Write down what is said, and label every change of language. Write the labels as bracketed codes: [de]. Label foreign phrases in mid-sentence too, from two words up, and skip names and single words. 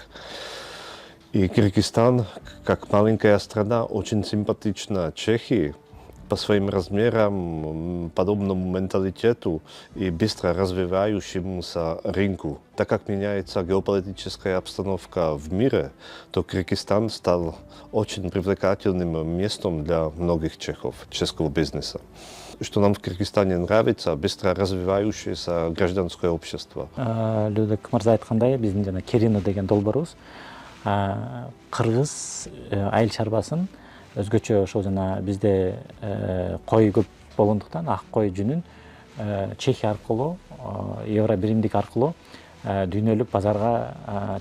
[ru] И Кыргызстан, как маленькая страна, очень симпатична Чехии по своим размерам, подобному менталитету и быстро развивающемуся рынку. Так как меняется геополитическая обстановка в мире, то Кыргызстан стал очень привлекательным местом для многих чехов, чешского бизнеса. Что нам в Кыргызстане нравится, быстро развивающееся гражданское общество. [ky] Людек мырза айткандай, биздин жана Керино деген долбоорубуз кыргыз айыл чарбасын өзгөчө ошол жана бизде кой көп болгондуктан ак кой жүнүн Чехия аркылуу евро биримдик аркылуу дүйнөлүк базарга